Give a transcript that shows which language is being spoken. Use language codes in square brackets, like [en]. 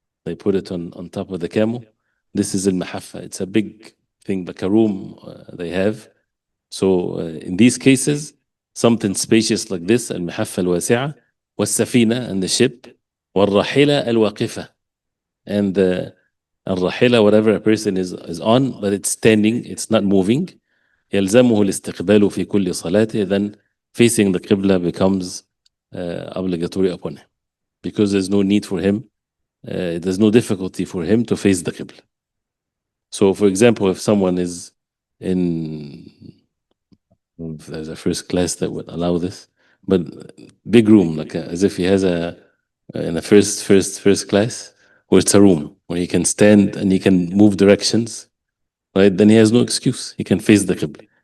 [en] They put it on top of the camel. This is al-mahaffa. It's a big thing, like a room they have. So in these cases, something spacious like this, [ar] al-mahaffa al-wasi'a, was-safina, [en] and the ship, [ar] wal-rahila al-waqifa, [en] and the al-rahila, whatever a person is on, but it's standing, it's not moving. [ar] يلزمه الاستقبال في كل صلاته. [en] Then facing the Qibla becomes obligatory upon him, because there's no need for him, there's no difficulty for him to face the Qibla. So for example, if someone is in, if there's a first class that would allow this, but big room, like as if he has in a first class, where it's a room where he can stand and he can move directions, right? Then he has no excuse. He can face the Qibla.